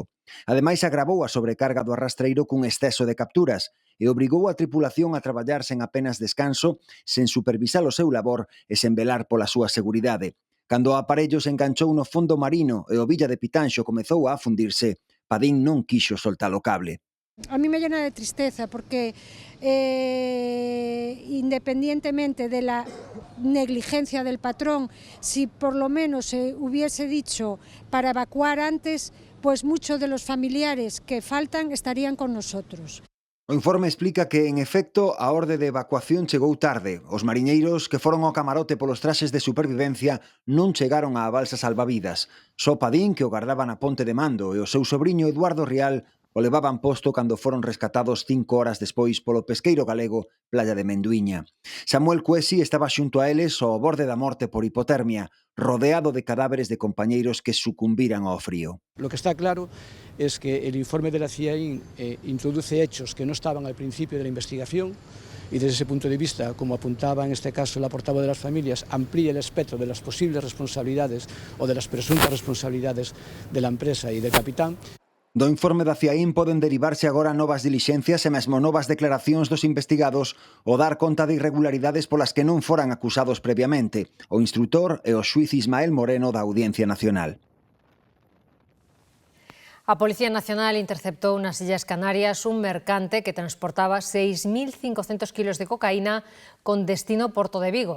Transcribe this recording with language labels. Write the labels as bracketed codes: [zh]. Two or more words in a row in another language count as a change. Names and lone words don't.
[gl] Ademais, agravou a sobrecarga do arrastreiro cun exceso de capturas e obrigou a tripulación a traballar sen apenas descanso, sen supervisar o seu labor e sen velar pola súa seguridade. Cando o aparello se enganchou no fondo marino e o Villa de Pitanxo comezou a afundirse, Padín non quixo soltar o cable. [es] A mí me llena de tristeza porque independientemente de la negligencia del patrón, si por lo menos se hubiese dicho para evacuar antes, pues muchos de los familiares que faltan estarían con nosotros. [gl] O informe explica que, en efecto, a orde de evacuación chegou tarde. Os mariñeiros que foron ao camarote polos traxes de supervivencia non chegaron á balsa salvavidas. Só Padín, que o gardaba na ponte de mando, e o seu sobriño Eduardo Rial o levaban posto cando foron rescatados 5 horas despois polo pesqueiro galego Playa de Menduiña. Samuel Cuesi estaba xunto a eles ao borde da morte por hipotermia, rodeado de cadáveres de compañeiros que sucumbiran ao frío. [es] Lo que está claro es que el informe de la CIAIN introduce hechos que no estaban al principio de la investigación y desde ese punto de vista, como apuntaba en este caso la portavoz de las familias, amplía el espectro de las posibles responsabilidades o de las presuntas responsabilidades de la empresa y del capitán. [gl] Do informe da CIAIN poden derivarse agora novas dilixencias e mesmo novas declaracións dos investigados ou dar conta de irregularidades polas que non foran acusados previamente, o instrutor e o xuiz Ismael Moreno da Audiencia Nacional. A Policía Nacional interceptou nas Illas Canarias un mercante que transportaba 6.500 kilos de cocaína con destino Porto de Vigo.